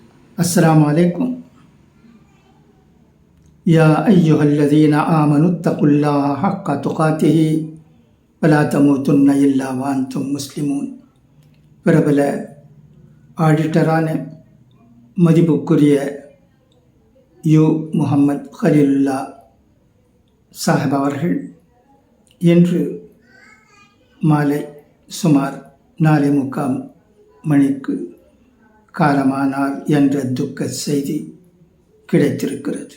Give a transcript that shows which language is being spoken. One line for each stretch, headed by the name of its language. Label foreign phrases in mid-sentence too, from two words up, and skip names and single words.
Arabic: السلام عليكم يا أيها الذين آمنوا اتقوا الله حق تقاته ولا تموتن إلا وأنتم مسلمون.
Tamil: பிரபல ஆடிட்டரான மதிப்புக்குரிய யு முஹம்மது ஹலீலுல்லா சாஹிப் அவர்கள் இன்று மாலை சுமார் 4:45 மணிக்கு காலமானார் என்ற துக்க செய்தி கிடைத்திருக்கிறது.